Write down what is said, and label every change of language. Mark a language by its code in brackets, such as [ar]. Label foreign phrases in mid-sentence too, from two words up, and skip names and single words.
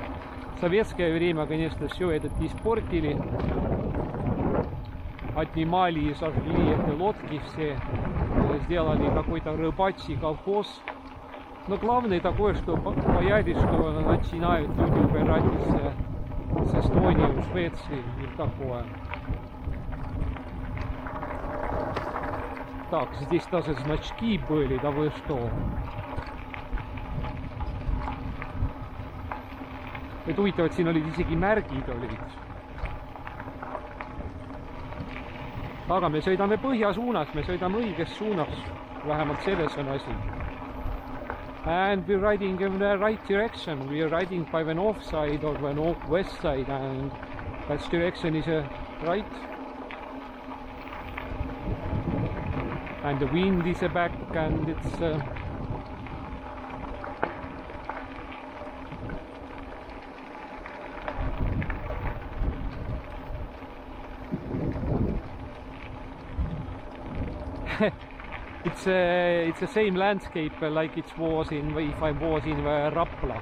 [ru] В советское время, конечно, все это испортили, отнимали и сожгли эти лодки все, сделали какой-то рыбачий колхоз. Но главное такое, что боялись, что начинают люди убирать из Эстонии, Швеции и такое. Так, здесь даже значки были, да вы что? [et] Et huvitav, et siin olid isegi märgid olid. Aga me sõidame põhja suunas, me sõidame õiges suunas. Vähemalt selles on asi. [en] And we're riding in the right direction. We're riding by the north side or the northwest side, and that direction is right. And the wind is back, and it's it's the same landscape like it was in, if I was in Rapla.